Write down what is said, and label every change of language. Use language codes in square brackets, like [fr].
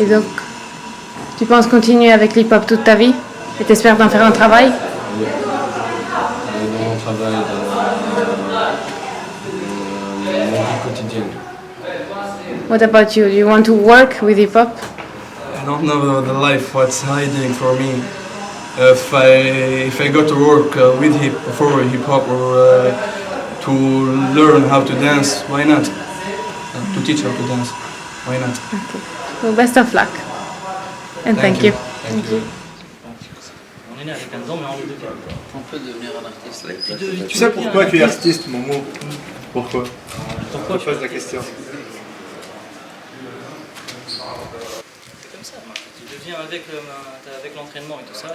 [fr] Et donc, tu penses continuer avec l'hip-hop toute ta vie? Et t'espères d'en faire un travail? Oui. dans mon travail, dans mon vie quotidienne. [en] What about you? Do you want to work with hip hop? I don't know the life what's hiding for me. If I go to work with hip hop or to learn how to dance, why not? To teach how to dance, why not? So best of luck. And thank you. Thank you. [fr] On est né avec un don, mais on est deux. On peut devenir un artiste. Tu sais pourquoi tu es artiste, Momo? Pourquoi? Pourquoi Je pose la question. C'est comme ça, tu deviens avec l'entraînement et tout ça.